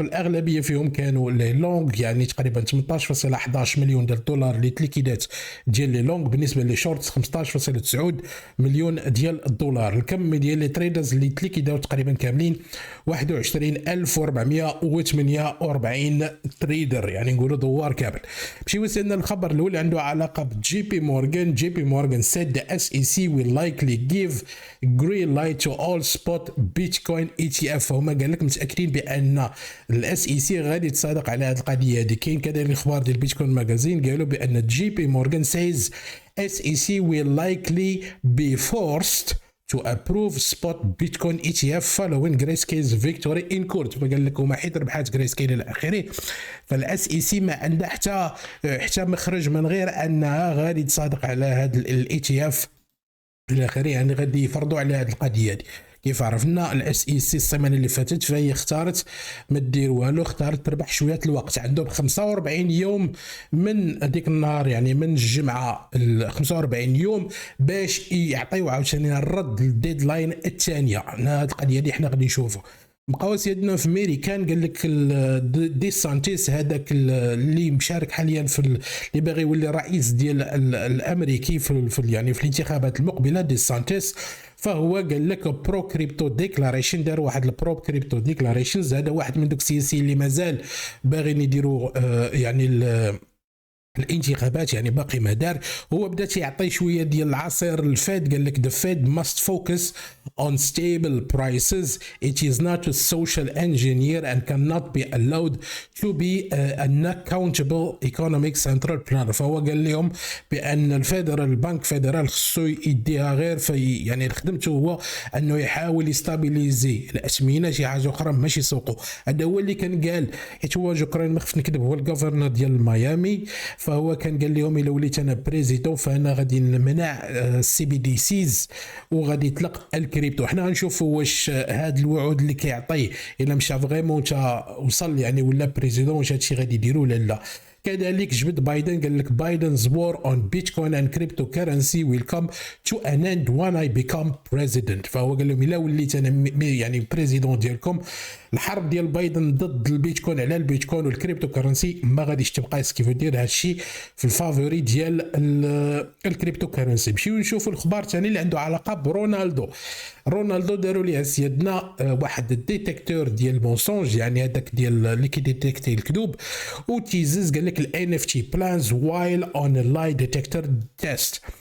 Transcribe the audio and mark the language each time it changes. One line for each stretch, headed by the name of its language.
Arabic: الاغلبيه فيهم كانوا لي لونغ، يعني تقريبا 18.11 مليون ديال الدولار اللي تليكيدات ديال لي لونغ. بالنسبه لي شورت 15.9 مليون ديال الدولار. الكم ديال لي تريدرز اللي تليكيداو تقريبا كاملين 21448 تريدر، يعني نقولوا دوار كامل. مشيو سالنا الخبر الاول اللي عنده علاقه بجي بي مورغان.
English: J P Morgan said the SEC will likely give green light to all spot Bitcoin ETF.
Arabic: هما قال لك متاكدين بان الاس اي سي غادي تصادق على هذه القضيه هذه. كاين كذلك الاخبار ديال بيتكوين ماغازين قالوا بان جي بي مورغان
English: says SEC will likely be forced to approve spot Bitcoin ETF following Grayscale's victory in court.
Arabic: فقال لك هما حيت ربحات Grayscale الى اخره، فالاس اي سي ما عندها حتى مخرج من غير انها غادي تصادق على هذا الاي تي اف الى اخره، يعني غادي يفرضوا على هذه القضيه هذه. كيف عرفنا الاس اي سي السيمانه اللي فاتت فهي اختارت ما دير والو، اختارت تربح شويه الوقت. عندهم 45 يوم من هذيك النهار، يعني من الجمعه 45 يوم باش يعطيو عاوتاني الرد للديدلاين الثانيه. هذه القضيه اللي حنا غادي نشوفوا. بقاو سيدنا في ميريكان قال لك دي سانتيس هذاك اللي مشارك حاليا في اللي باغي يولي رئيس ديال الامريكي في يعني في الانتخابات المقبله، دي سانتيس، فهو قال لك برو كريبتو ديكلاريشن، دار واحد البرو كريبتو ديكلاريشنز. هذا واحد من دوك السياسيين اللي مازال باغيين يديروا يعني الانتخابات، يعني باقي ما دار. هو بدا تيعطي شويه ديال العصير الفيد، قال لك
English: the Fed must focus on stable prices. It is not a social engineer and cannot be allowed to be an accountable economic central planner.
Arabic: فهو قال لهم بان البنك فيدرال خصو يديها غير في يعني خدمته هو انه يحاول يستابيليزي الاثمنه، شي حاجه اخرى ماشي يسوقوا. هذا هو اللي كان قال، حيت هو جوكران ما خفت نكذب هو الجوفرنر ديال ميامي، فهو كان قال لهم الا وليت انا بريزيدون فانا غادي نمنع السي بي دي سيز وغادي يطلق الكريبتو. حنا غنشوفوا واش هاد الوعود اللي كيعطي الا مشى فريمون تا وصل يعني ولا بريزيدون، واش هادشي غادي يديروا ولا لا. كذلك جبد بايدن، قال لك
English: Biden's war on Bitcoin and cryptocurrency will come to an end when I become president.
Arabic: فهو قال لهم الا وليت انا يعني بريزيدون ديالكم، الحرب ديال بايدن ضد البيتكوين على البيتكوين والكريبتو كرنسي ما غاديش تبقى. كيف دير هادشي في الفافوري ديال الكريبتو كرنسي. نمشيو نشوفوا الخبر ثاني اللي عنده علاقه برونالدو. رونالدو داروا ليه سيدنا واحد الديتيكتور ديال المونسونج، يعني هذاك ديال اللي كيديتيكتي الكذوب، وتيزز قال لك
English: الان F T plans while on lie detector test.